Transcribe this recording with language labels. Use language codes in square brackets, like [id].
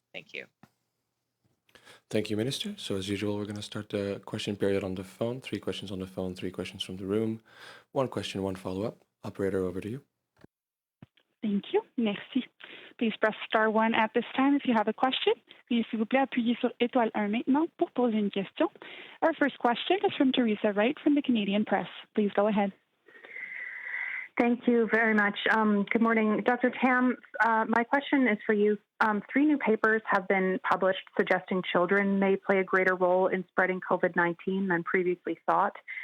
[en] Thank you. Thank you, Minister. So as usual, we're going to start the question period on the phone. 3 questions on the phone, 3 questions from the room. 1 question, 1 follow-up. Operator, over to you. Thank you. Merci. Please press star 1 at this time if you have a question. [fr] Puis, s'il vous plaît, appuyez sur étoile 1 maintenant pour poser une question. [en] Our first question is from Theresa Wright from the Canadian Press. Please go ahead. Thank you very much. Good morning. Dr. Tam, my question is for you. 3 new papers have been published suggesting children may play a greater role in spreading COVID-19 than previously thought.